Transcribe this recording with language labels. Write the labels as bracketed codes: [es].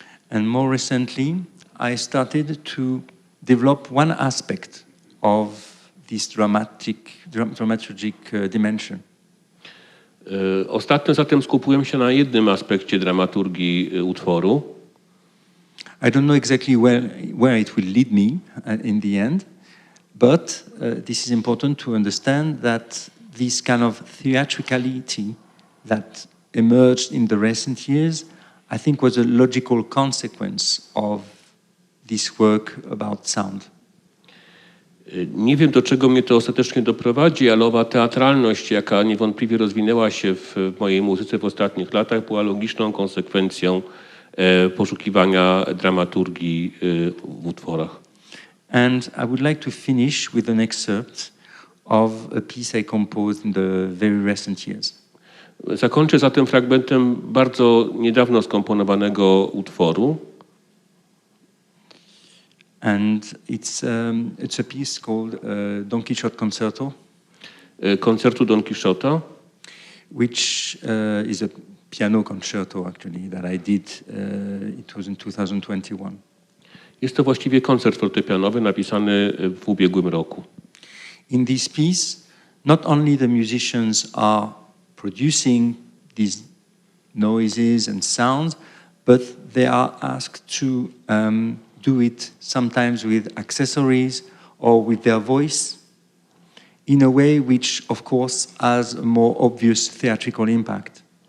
[en] And more recently, I started to develop one aspect of this dramaturgic dimension. [pl] Ostatnio zatem skupiłem się na jednym aspekcie dramaturgii utworu. [en] I don't know exactly where it will lead me in the end, but this is important to understand that this kind of theatricality that emerged in the recent years, I think was a logical consequence of this work about sound. [pl] Nie wiem, do czego mnie to ostatecznie doprowadzi, ale owa teatralność, jaka niewątpliwie rozwinęła się w mojej muzyce w ostatnich latach, była logiczną konsekwencją poszukiwania dramaturgii w utworach. [en] And I would like to finish with an excerpt of a piece I composed in the very recent years. [pl] Zakończę zatem fragmentem bardzo niedawno skomponowanego utworu. [en] And it's a piece called Don Quixote Concerto. [pl] Koncertu Don Quixota. [en] Which is a piano concerto actually that I did. It was in 2021. [pl] Jest to właściwie koncert fortepianowy napisany w ubiegłym roku. [en] In this piece, not only the musicians are producing these noises and sounds, but they are asked to do it sometimes with accessories or with their voice in a way which, of course, has a more obvious theatrical impact.